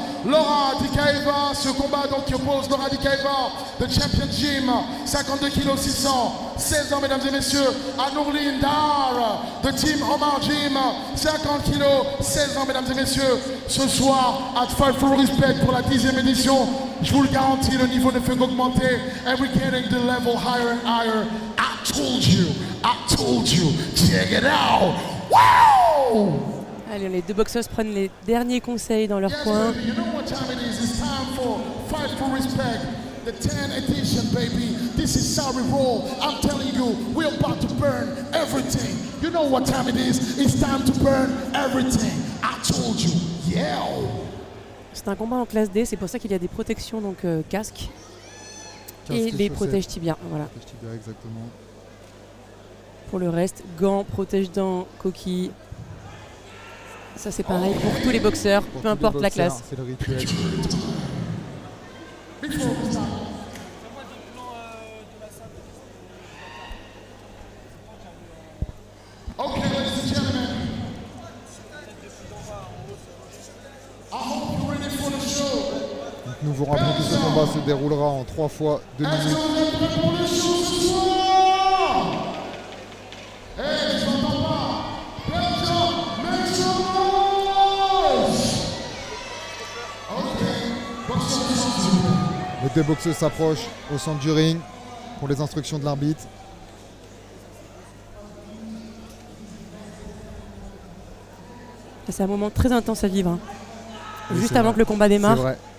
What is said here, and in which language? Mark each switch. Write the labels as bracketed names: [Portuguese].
[French] Laura Dicaeva, ce combat donc qui oppose Laura Dicaeva, the champion gym, 52 kg 600, 16 ans, mesdames et messieurs, à Nourline Diar, the team Omar Gym, 50 kg, 16 ans, mesdames et messieurs. Ce soir, at Fight for Respect pour la 10e édition, je vous le garantis, le niveau ne fait qu'augmenter. [English] And we're getting the level higher and higher. I told you, check it out. Wow! [French] Allez, les deux boxeuses prennent les derniers conseils dans leur coin. [English] You know what time it is? It's time for Fight for Respect, the 10th edition, baby. This is how we roll. I'm telling you, we're about to burn everything. You know what time it is? It's time to burn everything. I told you, yeah. [French] C'est un combat en classe D, c'est pour ça qu'il y a des protections, donc casque et les protèges tibia. Voilà. Tibia, exactement. Pour le reste, gants, protège-dents, coquilles. Ça c'est pareil pour tous les boxeurs, peu importe la classe. C'est le rituel. [English] Okay, ladies and gentlemen. I hope you're ready for the show. [French] Donc nous vous rappelons que ce combat se déroulera en 3 fois 2 minutes. Est-ce que vous êtes prêts pour le show ce soir? Hey, je n'entends pas. [English] Belgium, make some noise. [French] Okay, boxeur du centre. Les deux boxeurs s'approchent au centre du ring pour les instructions de l'arbitre. C'est un moment très intense à vivre, hein. Oui, Juste avant que le combat démarre. C'est vrai.